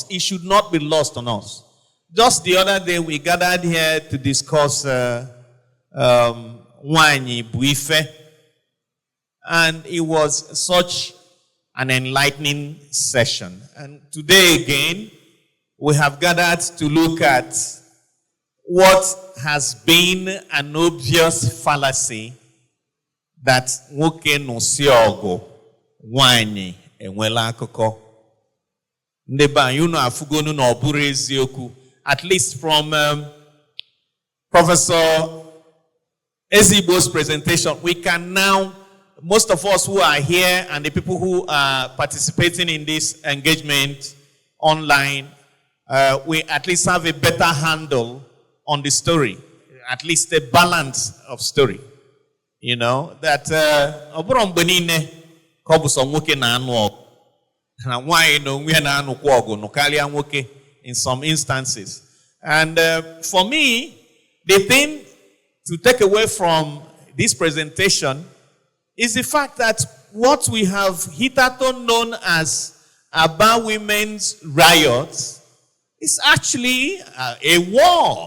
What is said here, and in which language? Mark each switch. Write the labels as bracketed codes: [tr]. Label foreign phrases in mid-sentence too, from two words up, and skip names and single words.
[en] It should not be lost on us. Just the other day, we gathered here to discuss Nwanyi Buife, and it was such an enlightening session. And today again, we have gathered to look at what has been an obvious fallacy that [ig] nwoke n'osi ọgụ nwanyị enwela akụkọ. Ndị be anyị unu afugonu na ọ bụrụ eziokwu, [en] at least from Professor Ezigbo's presentation, we can now, most of us who are here and the people who are participating in this engagement online, we at least have a better handle on the story, at least a balance of story. You know, that [ig] ọbụrụ mgbe niile ka ọ bụ sọ nwoke na-anụ ọgụ na nwaanyị na onwe na-anụkwa ọgụ nụ karịa nwoke [en] in some instances. And for me, the thing to take away from this presentation is the fact that what we have hitherto known as Aba women's riots is actually a war.